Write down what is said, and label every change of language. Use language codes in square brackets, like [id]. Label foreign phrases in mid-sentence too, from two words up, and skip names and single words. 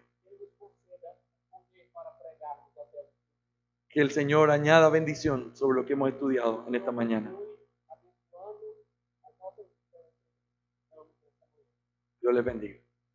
[pt] Que Ele nos conceda poder para pregarmos até o fim. [es] Que el Señor añada bendición sobre lo que hemos estudiado en esta mañana. [pt] Abençoando as nossas vidas. [es] Dios les bendiga.